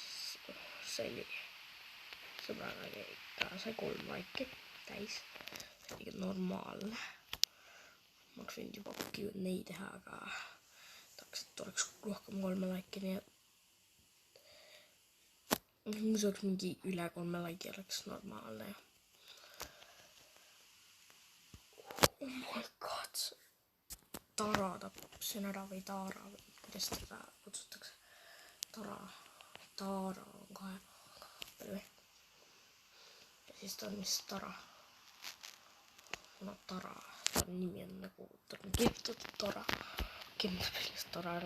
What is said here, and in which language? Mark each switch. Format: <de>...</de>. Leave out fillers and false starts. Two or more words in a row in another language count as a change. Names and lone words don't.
<et>See oli sõbraga, ta sai 3 laiki täis. See oli normaalne. Ma oleks võinud juba neid teha, aga tahaks, et oleks rohkem 3 laiki, nii et kui see oleks mingi üle 3 laiki, oleks normaalne.</et> <en>Oh my god.</en> <et>Tara tapsin ära või Taara või kuidas teda kutsutakse. Taara on kahe peal. Ja siis ta on vist Tara. No Tara, ta nimi on nagu, ta on kirjutatud Tara. Kindlasti sellist Tara ära.</et>